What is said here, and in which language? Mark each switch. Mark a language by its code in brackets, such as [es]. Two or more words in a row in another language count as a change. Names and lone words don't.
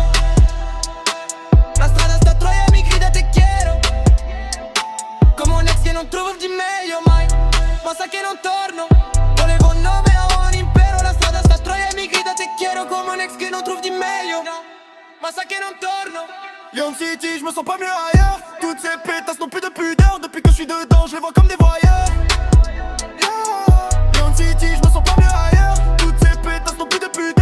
[it] La strada sta a Troia e mi grida [es] te quiero. [it] Come un ex che non trovo di meglio mai, ma sa che non torno. Volevo un nome, avevo un impero. La strada sta a Troia e mi grida [es] te quiero. [it] Come un ex che non trovo di meglio, ma sa che non torno. [fr] Yon City, je me sens pas mieux ailleurs. Toutes ces pétasses n'ont plus de pudeur. Depuis que je suis dedans, je les vois comme des voyeurs. Yon City, je me sens pas mieux ailleurs. Toutes ces pétasses n'ont plus de